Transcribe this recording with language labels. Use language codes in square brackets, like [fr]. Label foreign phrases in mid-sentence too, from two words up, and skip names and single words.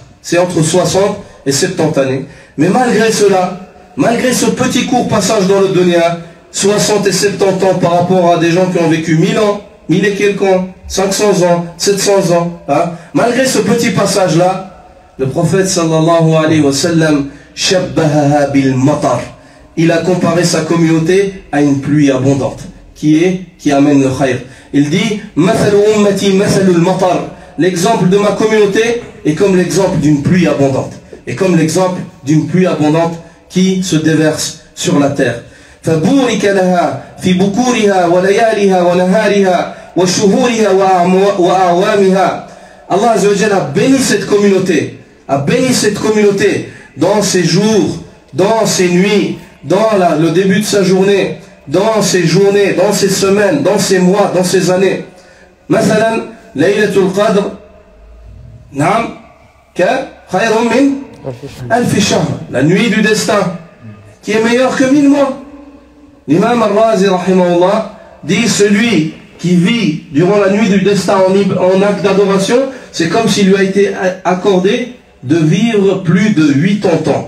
[fr] C'est entre 60 et 70 années. Mais malgré cela, malgré ce petit court passage dans le dunya, 60 et 70 ans par rapport à des gens qui ont vécu 1000 ans, 1000 et quelques ans, 500 ans, 700 ans, hein, malgré ce petit passage-là, le prophète [ar] صلى الله عليه وسلم، شبهها بالمطر, [fr] il a comparé sa communauté à une pluie abondante, qui amène le khayr. Il dit, [ar] مثل أمتي مثل المطر, [fr] l'exemple de ma communauté est comme l'exemple d'une pluie abondante, et comme l'exemple d'une pluie abondante qui se déverse sur la terre. [ar] فبورك لها في بكورها وليالها ونهارها وشهورها وأعوامها. [fr] Allah [ar] عز وجل [fr] a béni cette communauté, dans ses jours, dans ses nuits, dans le début de sa journée, dans ses journées, dans ses semaines, dans ses mois, dans ses années. [ar] مثلا ليلة القدر نعم خير من ألف شهر, [fr] la nuit du destin qui est meilleure que 1000 mois. L'imam al-Razi rahimahullah dit celui qui vit durant la nuit du destin en acte d'adoration, c'est comme s'il lui a été accordé de vivre plus de 80 ans.